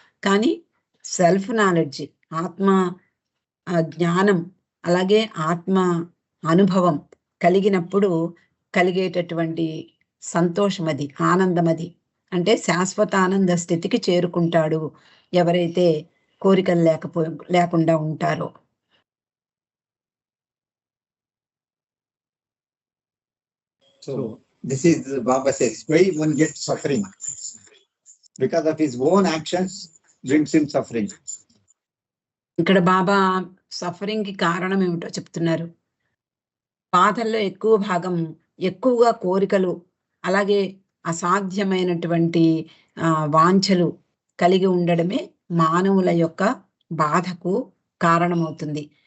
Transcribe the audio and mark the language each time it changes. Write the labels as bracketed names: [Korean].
[Telugu] కానీ self knowledge, ఆత్మ జ్ఞానం, అలాగే ఆత్మ అనుభవం కలిగినప్పుడు కలిగేటటువంటి సంతోషం అది, ఆనందం అది. అంటే శాశ్వత ఆనంద స్థితికి చేరుకుంటాడు ఎవరైతే కోరికలు లేకుండా ఉంటారో. [English] So this is Baba says why one gets suffering because of his own actions brings him suffering. [Telugu] ఇక్కడ బాబా సఫరింగ్ కి కారణం ఏమిటో చెప్తున్నారు. బాధల్లో ఎక్కువ భాగం ఎక్కువగా కోరికలు, అలాగే అసాధ్యమైనటువంటి వాంఛలు కలిగి ఉండడమే మానవుల యొక్క బాధకు కారణమవుతుంది.